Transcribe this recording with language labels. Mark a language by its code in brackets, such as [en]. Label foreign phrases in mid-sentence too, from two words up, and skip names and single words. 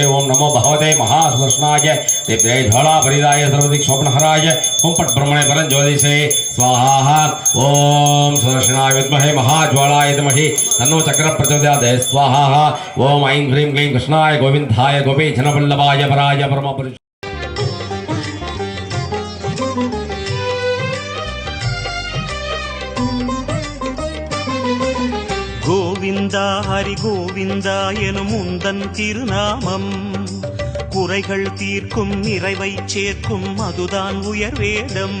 [sa] ओम नमो भगवते महासुदर्शनाय दिव्ये ज्वालापरिदाय सर्वदिक् शोभनहराय ओम पट ब्रह्मणे परञ्ज्योतिषे स्वाहा। ओम सुदर्शनाय विद्महे महाज्वालाय विद्महे तन्नो चक्र प्रचोदयात् स्वाहा। ओम ऐं ह्रीं क्लीं कृष्णाय गोविन्दाय गोपीजनवल्लभाय पराय परमपुरुष। [ta] கோவிந்தா ஹரி கோவிந்தா எனும் உந்தன் திருநாமம். குறைகள் தீர்க்கும் நிறைவை சேர்க்கும் அதுதான் உயர்வேதம்.